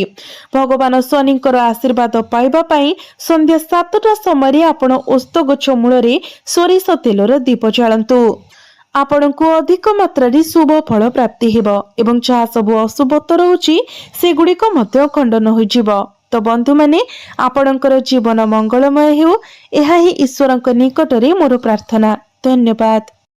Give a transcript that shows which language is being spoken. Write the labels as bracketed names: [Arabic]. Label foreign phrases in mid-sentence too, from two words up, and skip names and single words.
[Odia] ଭଗବାନ ଶନିଙ୍କର ଆଶୀର୍ବାଦ ପାଇବା ପାଇଁ ସନ୍ଧ୍ୟା 7ଟା ସମୟରେ ଆପଣ ଓସ୍ତ ଗଛ ମୂଳରେ ସୋରିଷ ତେଲର ଦୀପ ଜାଳନ୍ତୁ। ଆପଣଙ୍କୁ ଅଧିକ ମାତ୍ରାରେ ଶୁଭ ଫଳ ପ୍ରାପ୍ତି ହେବ ଏବଂ ଯାହା ସବୁ ଅଶୁଭତ୍ୱ ରହୁଛି ସେଗୁଡ଼ିକ ମଧ୍ୟ ଖଣ୍ଡନ ହୋଇଯିବ। ତ ବନ୍ଧୁ ମାନେ ଆପଣଙ୍କର ଜୀବନ ମଙ୍ଗଳମୟ ହେଉ, ଏହା ହିଁ ଈଶ୍ୱରଙ୍କ ନିକଟରେ ମୋର ପ୍ରାର୍ଥନା। धन्यवाद।